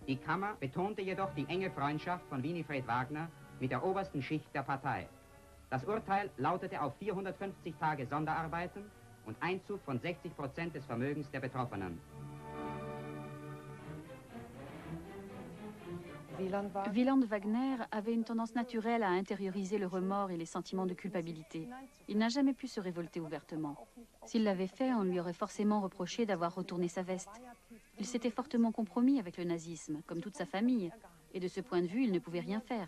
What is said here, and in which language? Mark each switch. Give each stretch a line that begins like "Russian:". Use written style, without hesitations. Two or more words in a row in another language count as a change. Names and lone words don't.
German: Die Kammer betonte jedoch die enge Freundschaft von Winifred Wagner mit der obersten Schicht der Partei. Das Urteil lautete auf 450 Tage Sonderarbeiten und Einzug von 60% des Vermögens der Betroffenen.
French: Wieland Wagner avait une tendance naturelle à intérioriser le remords et les sentiments de culpabilité. Il n'a jamais pu se révolter ouvertement. S'il l'avait fait, on lui aurait forcément reproché d'avoir retourné sa veste. Il s'était fortement compromis avec le nazisme, comme toute sa famille, et de ce point de vue, il ne pouvait rien faire.